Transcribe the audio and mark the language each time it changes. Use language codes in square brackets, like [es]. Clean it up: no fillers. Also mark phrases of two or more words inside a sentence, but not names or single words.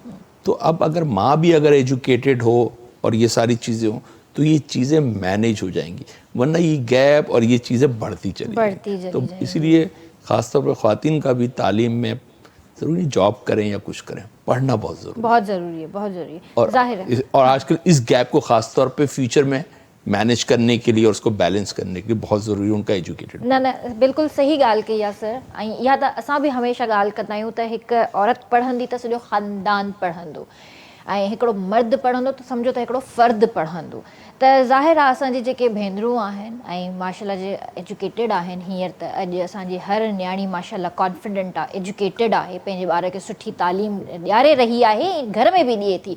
[ur] تو اب اگر ماں بھی اگر ایجوکیٹڈ ہو اور یہ ساری چیزیں ہوں تو یہ چیزیں مینیج ہو جائیں گی, ورنہ یہ گیپ اور یہ چیزیں بڑھتی چلی جائیں. تو اسی لیے خاص طور پر خواتین کا بھی تعلیم میں ضروری جاب کریں یا کچھ کریں, پڑھنا بہت ضروری ہے, بہت ضروری ہے, ظاہر ہے. اور آج کل اس گیپ کو خاص طور پہ فیوچر میں مینیج کرنے کے لیے اور اس کو بیلنس کرنے کے لیے بہت ضروری ان کا ایجوکیٹڈ. [sd] न बिल्कुलु सही ॻाल्हि कई आहे सर. ऐं इहा त असां बि हमेशह ॻाल्हि कंदा आहियूं त हिकु औरत पढ़ंदी त सॼो ख़ानदान पढ़ंदो, ऐं हिकिड़ो मर्द पढ़ंदो त सम्झो त हिकिड़ो फ़र्द पढ़ंदो. त ज़ाहिर आहे असांजी जेके भेनरूं आहिनि ऐं माशाल्लाह जे एजुकेटेड आहिनि, हींअर त अॼु असांजी हर न्याणी माशाल्लाह कॉन्फिडेंट आहे, एजुकेटेड आहे, पंहिंजे ॿार खे सुठी तालीम ॾियारे रही आहे, घर में बि ॾिए थी.